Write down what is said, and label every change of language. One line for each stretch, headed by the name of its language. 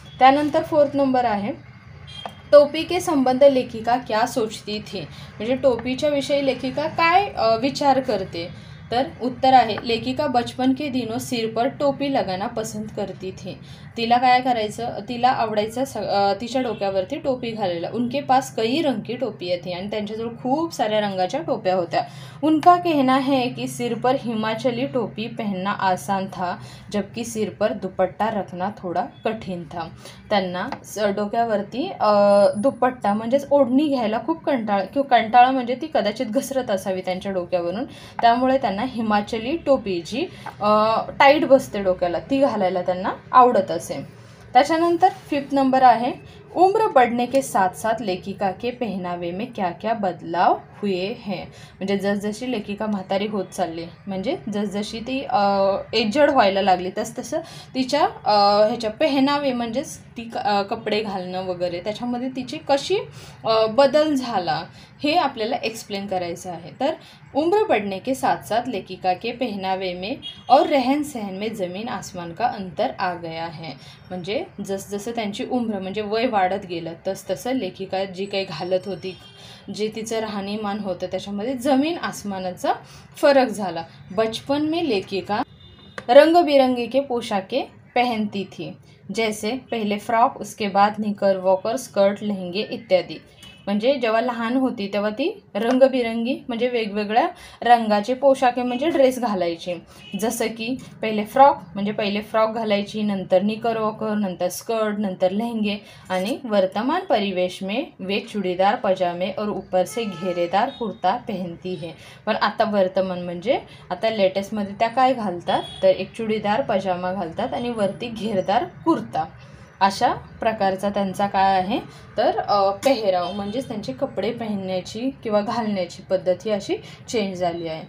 Marathi: त्यानंतर 4th number आहे,
Hindi: टोपी के संबंध लेखिका क्या सोचती थी,
Marathi: म्हणजे टोपीच्या विषयी लेखिका काय विचार करते. तर उत्तर आहे
Hindi: लेखिका बचपन के दिनों सिर पर टोपी लगाना पसंत करती थी.
Marathi: तिला काय करायचं, तिला आवडायचं तिच्या डोक्यावरती टोपी घालायला.
Hindi: उनके पास कई रंग की टोपी थी
Marathi: आणि त्यांच्याजवळ खूप साऱ्या रंगाच्या टोप्या होत्या.
Hindi: उनका कहना है कि सिर पर हिमाचली टोपी पहनना आसान था जबकि सिर पर दुपट्टा रखना थोड़ा कठीण था.
Marathi: त्यांना डोक्यावरती दुपट्टा म्हणजेच ओढणी घ्यायला खूप कंटाळा म्हणजे ती कदाचित घसरत असावी त्यांच्या डोक्यावरून, त्यामुळे त्यांना हिमाचली टोपी जी टाईट बसते डोक्याला ती घालायला त्यांना आवडत असे. त्याच्यानंतर 5th नंबर आहे
Hindi: उम्र बढ़ने के साथ साथ लेखिका के पहनावे में क्या क्या बदलाव हुए हैं.
Marathi: म्हणजे जसजशी लेखिका म्हातारी होत चालली, म्हणजे जसजशी ती एजड व्हायला लागली तसतसं तिच्या ह्याच्या पहनावे म्हणजेच ती कपडे घालणं वगैरे त्याच्यामध्ये तिची कशी बदल झाला हे आपल्याला एक्सप्लेन करायचं आहे.
Hindi: तर उम्र बढ़ने के साथ साथ लेखिका के पहनावे में और रहन सहन में ज़मीन आसमान का अंतर आ गया है.
Marathi: म्हणजे जसजसं त्यांची उम्र म्हणजे वय वाढत गेलं तसतसं लेखिका जी काही घालत होती, जे तिचं राहणीमान होतं त्याच्यामध्ये जमीन आसमानाचा फरक झाला.
Hindi: बचपन में लेखिका रंग बिरंगे के पोशाकें पहनती थी, जैसे पहले फ्रॉक, उसके बाद निकर वॉकर, स्कर्ट, लहंगे इत्यादी.
Marathi: म्हणजे जेव्हा लहान होती तेव्हा ती रंगबिरंगी म्हणजे वेगवेगळ्या रंगाचे पोशाखे म्हणजे ड्रेस घालायची. जसं की पहिले फ्रॉक घालायची, नंतर निकर वॉकर, नंतर स्कर्ट, नंतर लहंगे आणि
Hindi: वर्तमान परिवेश में वे चूड़ीदार पजामे और ऊपर से घेरेदार कुर्ता पहनती है.
Marathi: पण आता वर्तमान म्हणजे आता लेटेस्टमध्ये त्या काय घालतात तर एक चूड़ीदार पजामा घालतात आणि वरती घेरदार कुर्ता. अशा प्रकारचा त्यांचा काय आहे तर पेहराव म्हणजेच त्यांचे कपडे पहनण्याची किंवा घालण्याची पद्धत ही अशी चेंज झाली आहे.